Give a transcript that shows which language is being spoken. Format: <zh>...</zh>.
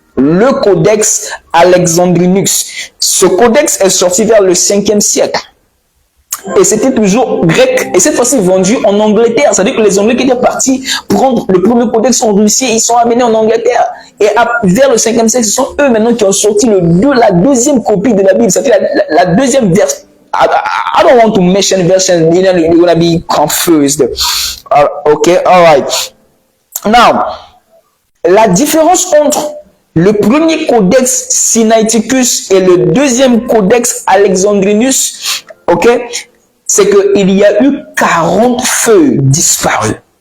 <fr>Le Codex Alexandrinus. Ce codex est sorti vers le 5e siècle. Et c'était toujours grec. Et cette fois-ci vendu en Angleterre. C'est-à-dire que les Anglais qui étaient partis prendre le premier codex en Russie, ils sont amenés en Angleterre. Et vers le 5e siècle, ce sont eux maintenant qui ont sorti la deuxième copie de la Bible. C'est-à-dire la deuxième version.</fr> <en>I don't want to mention version, you're gonna be confused. Okay, alright.</en> <fr>Now, la différence entre le premier codex Sinaiticus et le deuxième codex Alexandrinus, ok, c'est qu'il y a eu 40 feuilles disparues.</fr>